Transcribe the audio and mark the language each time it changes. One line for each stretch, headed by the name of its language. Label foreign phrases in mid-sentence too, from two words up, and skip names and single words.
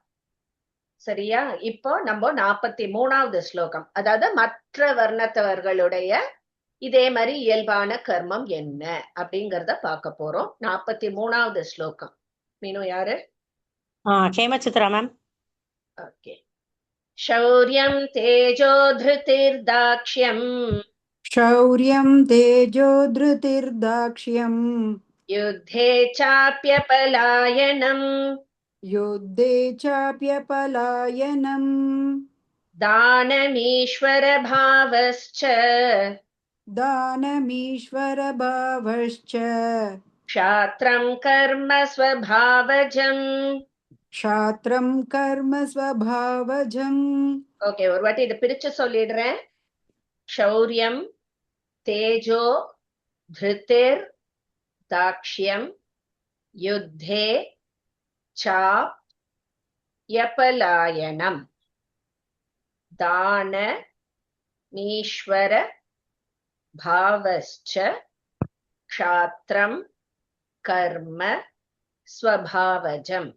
Tamil: சரியா? இப்போ நம்ம 43வது ஸ்லோகம், அதாவது மற்ற வர்ணத்தவர்களுடைய இதே மாதிரி இயல்பான கர்மம் என்ன அப்படிங்கறத பார்க்க போறோம். 43வது ஸ்லோகம். மீனு யாரு? ஹேமசித்ரா மேம். ஓகே.
Sanskrit: शौर्यं तेजो धृतिर्दाक्ष्यम् शौर्यं तेजो धृतिर्दाक्ष्यम् युद्धे चाप्यपलायनम् युद्धे चाप्यपलायनम् दानमीश्वरभावश्च दानमीश्वरभावश्च क्षात्रं कर्म स्वभावजम्. क्षात्रं कर्म स्वभावजम्.
Tamil: ஓகே, ஒரு வாட்டி இதை பிரிச்சு சொல்லிடுறேன்.
Sanskrit: शौर्यं तेजो धृतिर् दाक्ष्यं युद्धे चाप्यपलायनम् दानमीश्वर भावश्च क्षात्रं कर्म स्वभावजम्.